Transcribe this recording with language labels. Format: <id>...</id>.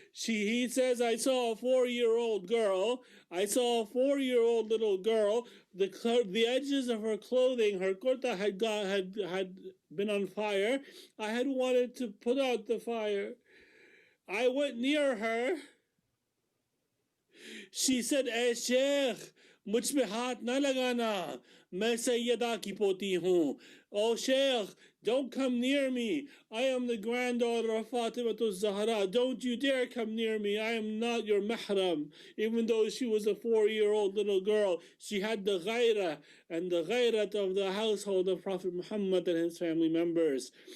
<en>He says, I saw a 4-year-old girl. I saw a 4-year-old little girl. The edges of her clothing, her kurta had been on fire. I had wanted to put out the fire. I went near her. She said,</en> <hi>"Eh Sheikh, मुझ पे हाथ न लगाना, मैं सैयदा की पोती हूँ."</hi> <en>Oh Sheikh, don't come near me. I am the granddaughter of Fatimatu Zahra. Don't you dare come near me. I am not your mahram. Even though she was a 4-year-old little girl, she had the ghairah and the ghairat of the household of Prophet Muhammad and his family members.</en>